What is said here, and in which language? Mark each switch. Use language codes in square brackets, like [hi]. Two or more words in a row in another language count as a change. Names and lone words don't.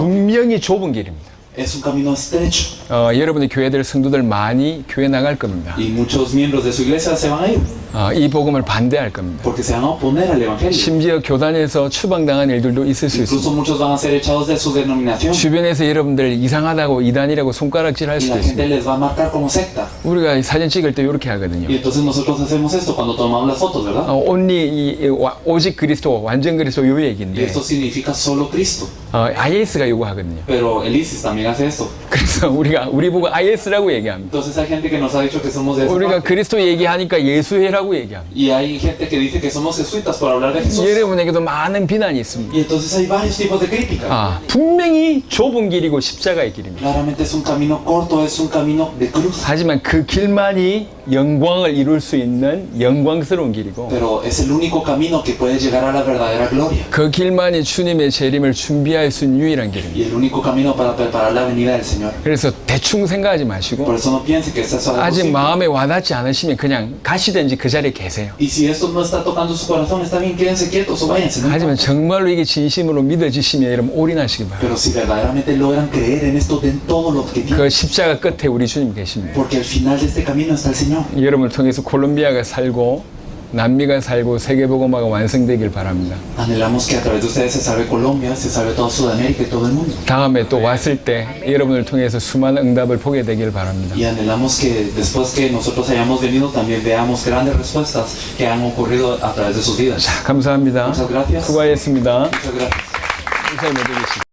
[ko] 분명히 좁은 길입니다. [es] Es un camino estrecho [ko] 여러분의 교회들 성도들 많이 교회 나갈 겁니다. [es] y muchos miembros de su iglesia se van a ir [ko] 이 복음을 반대할 겁니다. [es] porque se van a oponer al evangelio. [ko] 심지어 교단에서 추방당한 일들도 있을 수 [es] Incluso [ko] 있습니다. [es] muchos van a ser echados de su denominación [ko] 주변에서 여러분들 이상하다고 이단이라고 손가락질 할 [es] y [ko] 수도 [es] la gente [ko] 있습니다. [es] les va a marcar como secta. [ko] 우리가 사진 찍을 때 이렇게 [es] Y [ko] 하거든요. [es] entonces nosotros hacemos esto cuando tomamos las fotos, ¿verdad? [ko] 오직 그리스도, 완전 그리스도 요 [es] Y [ko] 얘기인데 [es] esto significa solo Cristo. [ko] IS가 요거 하거든요. [es] Pero el ISIS también hace esto. [ko] 그래서 우리 보고 IS라고 얘기합니다. [es] Entonces hay gente que nos ha dicho que somos de esa [ko] 우리가 [es] parte. [ko] 그리스도 얘기하니까 예수회라고 얘기합니다. [es] Y hay gente que dice que somos jesuitas por hablar de Jesús. [ko] 여러분에게도 많은 비난이 있습니다. [es] Y entonces hay varios tipos de crítica. [ko] 분명히 좁은 길이고 십자가의 길입니다. [es] Claramente es un camino corto, es un camino de cruz. [ko] 하지만 그 길만이 영광을 이룰 수 있는 영광스러운 길이고 [es] Pero es el único camino que puede llegar a la verdadera gloria. [ko] 그 길만이 주님의 재림을 준비할 수 있는 유일한 [es] Y [ko] 길입니다. [es] el único camino para preparar la venida del Señor. [ko] 그래서 대충 생각하지 [es] Por [ko] 마시고 [es] eso no piense que esto es algo [ko] 아직 [es] simple. [ko] 마음에 와닿지 않으시면 그냥 가시든지 그 자리에 계세요. [es] Y si esto no está tocando su corazón, está bien, quédense quietos o váyanse. ¿no? [ko] 하지만 정말로 이게 진심으로 믿어지시면 여러분 올인하시기 바랍니다. [es] Pero si verdaderamente logran creer en esto, den todo lo que tienen. [ko] 그 십자가 끝에 우리 주님 계십니다. [es] Porque al final de este camino está el Señor. [ko] 여러분을 통해서 콜롬비아가 살고 남미가 살고 세계복음화가 완성되길 바랍니다. [es] Anhelamos que a través de ustedes se salve Colombia, se salve toda Sudamérica y todo el mundo. [ko] 다음에 또 왔을 때 여러분을 통해서 수많은 응답을 보게 되길 바랍니다. [es] Y anhelamos que después que nosotros hayamos venido también veamos grandes respuestas que han ocurrido a través de sus vidas. [ko] 자, 감사합니다. [es] Muchas gracias. [ko] 수고하셨습니다. [es] Muchas gracias. [ko] 인사해 드리겠습니다.